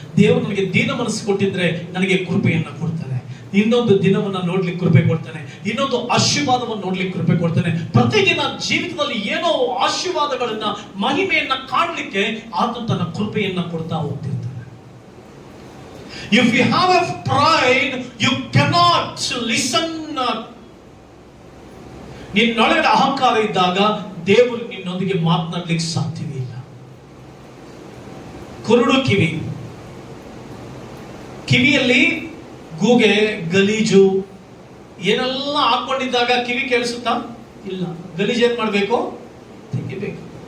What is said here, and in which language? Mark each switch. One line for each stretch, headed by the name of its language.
Kannada: ದೇವರು ನನಗೆ ದೀನ ಮನಸ್ಸು ಕೊಟ್ಟಿದ್ರೆ ನನಗೆ ಕೃಪೆಯನ್ನ ಕೊಡ್ತಾನೆ, ಇನ್ನೊಂದು ದಿನವನ್ನ ನೋಡ್ಲಿಕ್ಕೆ ಕೃಪೆ ಕೊಡ್ತಾನೆ, ಇನ್ನೊಂದು ಆಶೀರ್ವಾದವನ್ನು ನೋಡ್ಲಿಕ್ಕೆ ಕೃಪೆ ಕೊಡ್ತಾನೆ. ಪ್ರತಿದಿನ ಜೀವಿತದಲ್ಲಿ ಏನೋ ಆಶೀರ್ವಾದಗಳನ್ನ, ಮಹಿಮೆಯನ್ನ ಕಾಣಲಿಕ್ಕೆ ಆತ ತನ್ನ ಕೃಪೆಯನ್ನ ಕೊಡ್ತಾ ಹೋಗ್ತಿರ್ತಾನೆ.
English: If you have a pride, you cannot listen.
Kannada: ನಿನ್ನೊಳಗಡೆ ಅಹಂಕಾರ ಇದ್ದಾಗ ದೇವರು ನಿನ್ನೊಂದಿಗೆ ಮಾತನಾಡ್ಲಿಕ್ಕೆ ಸಾಧ್ಯವೇ ಇಲ್ಲ. ಕುರುಡು ಕಿವಿ. ಕಿವಿಯಲ್ಲಿ ಗೂಗೆ, ಗಲೀಜು ಏನೆಲ್ಲ ಹಾಕೊಂಡಿದ್ದಾಗ ಕಿವಿ ಕೇಳಿಸುತ್ತಾ? ಇಲ್ಲ. ಗಲೀಜ್ ಏನ್ ಮಾಡ್ಬೇಕು? ತೆಗಿಬೇಕು.